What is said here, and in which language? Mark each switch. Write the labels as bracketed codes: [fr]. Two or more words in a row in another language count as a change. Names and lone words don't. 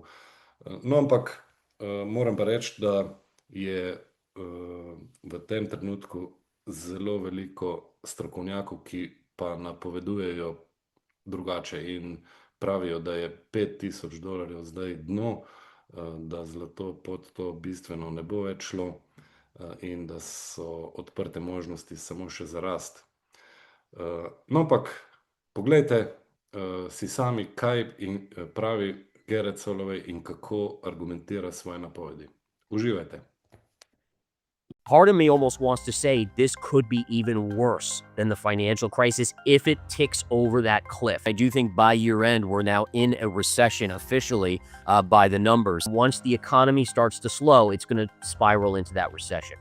[sl] No, ampak moram pa reči, da je v tem trenutku zelo veliko strokovnjakov, ki pa napovedujejo drugače in pravijo, da je $5,000 zdaj dno, da zlato pod to bistveno ne bo več šlo in da so odprte možnosti samo še za rast. No, ampak poglejte si sami, kaj pravi Garreth Soloway in kako argumentira svoje napovedi. Uživajte. [en] Part of me almost wants to say this could be even worse than the financial crisis if it ticks over that cliff. I do think by year end, we're now in a recession officially by the numbers. Once the economy starts to slow, it's going to spiral into that recession.